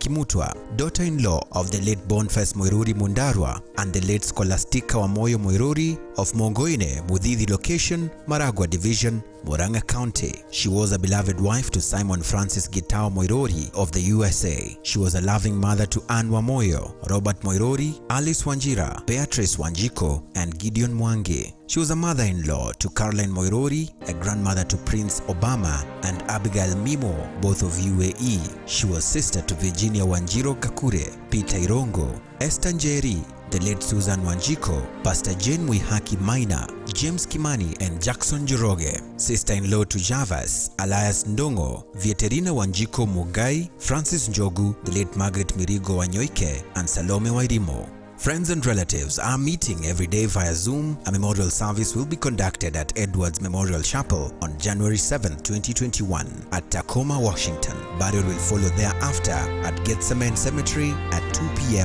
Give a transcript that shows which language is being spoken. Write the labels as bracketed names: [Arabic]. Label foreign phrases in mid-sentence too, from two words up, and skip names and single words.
[English] Kimutwa, daughter-in-law of the late Boniface Moiruri Mundarwa and the late Scholastica Wamoyo Moiruri of Mongoine, Mudithi location, Maragua division, Murang'a County. She was a beloved wife to Simon Francis Gitao Moiruri of the USA. She was a loving mother to Anne Wamoyo, Robert Moiruri, Alice Wanjira, Beatrice Wanjiko, and Gideon Mwangi. She was a mother-in-law to Caroline Moiruri, a grandmother to Prince Obama and Abigail Mimo, both of UAE. She was sister to Virginia Wanjiro Kakure, Peter Irongo, Esther Njeri, the late Susan Wanjiko, Pastor Jane Muihaki Maina, James Kimani and Jackson Joroge, sister-in-law to Javas, Elias Ndongo, Vieterina Wanjiko Mugai, Francis Njogu, the late Margaret Mirigo Wanyoike, and Salome Wairimo. Friends and relatives are meeting every day via Zoom. A memorial service will be conducted at Edwards Memorial Chapel on January 7, 2021 at Tacoma, Washington. Burial will follow thereafter at Gethsemane Cemetery at 2 p.m.